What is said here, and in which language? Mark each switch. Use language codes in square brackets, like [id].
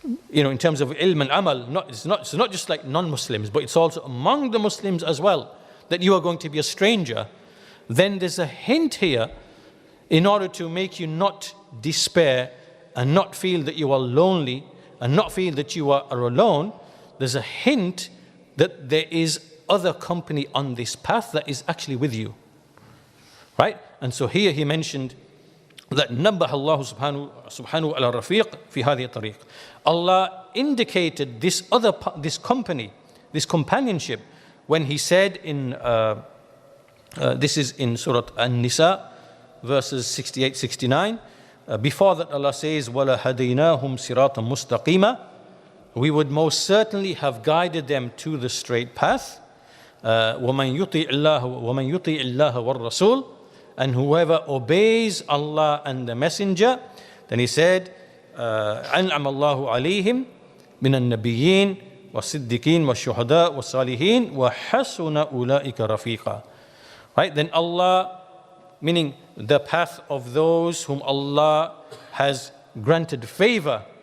[en] you know, in terms of ilm and amal, it's not just like non-Muslims, but it's also among the Muslims as well, that you are going to be a stranger, then there's a hint here in order to make you not despair and not feel that you are lonely and not feel that you are alone. There's a hint that there is other company on this path that is actually with you, right? And so here he mentioned that [ar] نبه الله سبحانه على الرفيق في هذه الطريق. [en] Allah indicated this company, this companionship, when he said in this is in Surah An-Nisa, verses 68-69. Before that, Allah says, [ar] وَلَا هَدَيْنَاهُمْ صِرَاطًا مُسْتَقِيمًا. [en] We would most certainly have guided them to the straight path. [ar] وَمَنْ يُطِعِ اللَّهَ وَالرَّسُولِ. [en] And whoever obeys Allah and the Messenger, then he said, [ar] أَنْعَمَ اللَّهُ عَلَيْهِمْ مِنَ النَّبِيِّينَ والصديقين والشهداء والصالحين وحسن أولئك رفيقا. [en] Right? Then Allah, meaning the path of those whom Allah has granted favor.